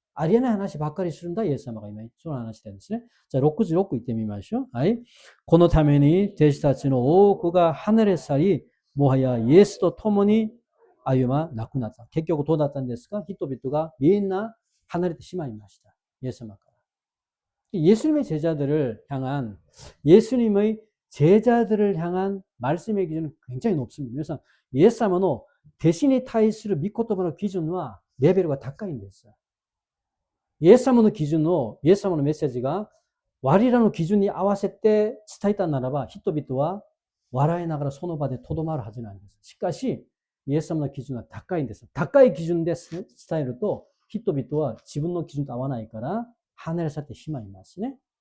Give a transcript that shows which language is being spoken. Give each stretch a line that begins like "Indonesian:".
Japanese: ありえない話ばっかりするんだイエス様が今その話してるんですね.자, 66言ってみましょう.はい。このために弟子たちの多くが離れ去りもはやイエスと共に歩まなくなった。結局どうだったんですか人々がみんな離れてしまいました。イエス様から。
Korean: 예수님의 제자들을 향한, 예수님의 제자들을 향한 말씀의 기준은 굉장히 높습니다. 그래서
Japanese: 예수様の弟子に対する御言葉の基準はレベルが高いんです。イエス様の基準の、イエス様のメッセージが我らの基準に合わせて伝えたならば人々は笑いながらその場でとどまるはずなんです。しかし、イエス様の基準は高いんです。高い基準で伝えると人々は自分の基準と合わないから離れ去ってしまいますね。